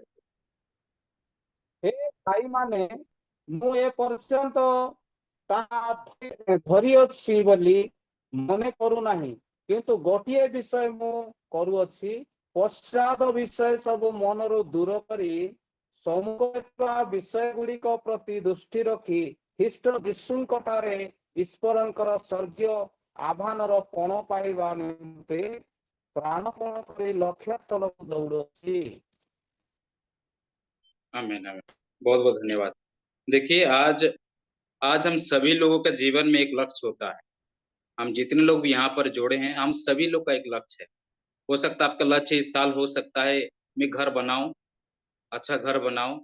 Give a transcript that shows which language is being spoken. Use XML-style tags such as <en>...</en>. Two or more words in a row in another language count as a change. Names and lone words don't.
<or>हे ଭାଇମାନେ, ମୁଁ ଏ ପର୍ଯ୍ୟନ୍ତ ତାହା ଧରିଅଛି ବୋଲି ମନେ କରୁନାହିଁ, କିନ୍ତୁ ଗୋଟିଏ ବିଷୟ ମୁଁ କରୁଅଛି, ପଶ୍ଚାତ ବିଷୟ ସବୁ ମନରୁ ଦୂର କରି ସମ୍ମୁଖରେ ଥିବା ବିଷୟ ଗୁଡ଼ିକ ପ୍ରତି ଦୃଷ୍ଟି ରଖି ଖ୍ରୀଷ୍ଟ ଯୀଶୁଙ୍କଠାରେ ଈଶ୍ୱରଙ୍କର ସ୍ୱର୍ଗୀୟ ଆହ୍ୱାନର ପଣ ପାଇବା ନିମନ୍ତେ ପ୍ରାଣପଣ କରି ଲକ୍ଷ୍ୟସ୍ଥଳକୁ ଦୌଡ଼ୁଅଛି।</or> <hi>आमीन आमीन। बहुत बहुत धन्यवाद। देखिए आज आज हम सभी लोगों का जीवन में एक लक्ष्य होता है। हम जितने लोग भी यहाँ पर जोड़े हैं, हम सभी लोग का एक लक्ष्य है। हो सकता है आपका लक्ष्य इस साल हो सकता है मैं घर बनाऊं, अच्छा घर बनाऊं।</hi>